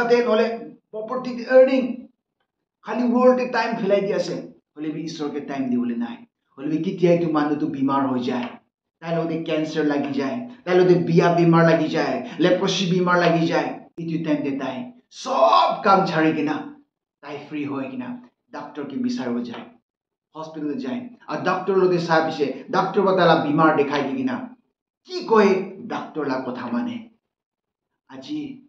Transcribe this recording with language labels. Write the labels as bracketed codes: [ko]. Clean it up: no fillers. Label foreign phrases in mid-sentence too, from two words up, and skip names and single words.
[nag] de nole property de earning khali world de time philai di ase hole bi isor ke time dibole nai hole bi kitia tu manu tu bimar ho jai tai lo de cancer lagi jai tai lo de biya bimar lagi jai leprosy bimar lagi jai itu time de tai sob kam chhari kina tai free hoy kina doctor ke bisar ho jai hospital jai আর doctor lo de sa bise doctor batala bimar dekhai di kina ki koy doctor la kotha mane aji